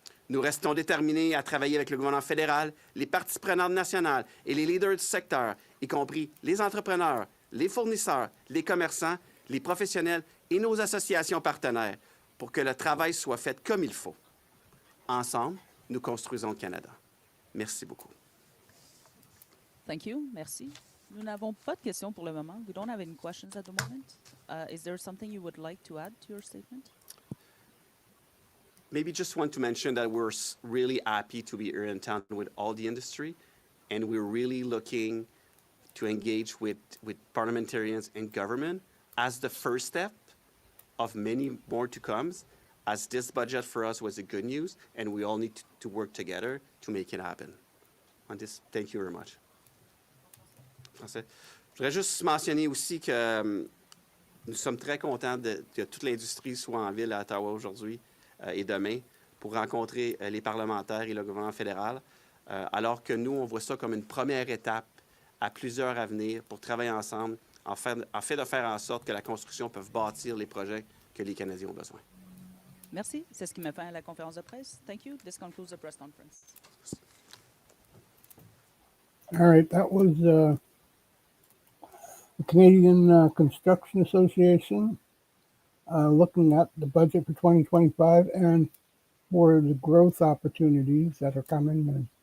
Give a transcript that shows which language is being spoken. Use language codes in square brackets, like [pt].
[fr] Nous restons déterminés à travailler avec le gouvernement fédéral, les parties prenantes nationales et les leaders du secteur, y compris les entrepreneurs, les fournisseurs, les commerçants, les professionnels et nos associations partenaires, pour que le travail soit fait comme il faut. Ensemble, nous construisons le Canada. Merci beaucoup. [en] Thank you. [fr] Merci. Nous n'avons pas de questions pour le moment. [en] We don't have any questions at the moment. Is there something you would like to add to your statement? Maybe just want to mention that we're really happy to be here in town with all the industry, and we're really looking to engage with parliamentarians and government as the first step of many more to come, as this budget for us was a good news, and we all need to work together to make it happen. On this, thank you very much. [fr] Français. Je voudrais juste mentionner aussi que nous sommes très contents que toute l'industrie soit en ville à Ottawa aujourd'hui et demain pour rencontrer les parlementaires et le gouvernement fédéral, alors que nous, on voit ça comme une première étape à plusieurs à venir pour travailler ensemble, en fait de faire en sorte que la construction peut bâtir les projets que les Canadiens ont besoin. Merci. C'est ce qui met fin à la conférence de presse. [en] Thank you. This concludes the press conference. All right, that was the Canadian Construction Association looking at the budget for 2025 and for the growth opportunities that are coming.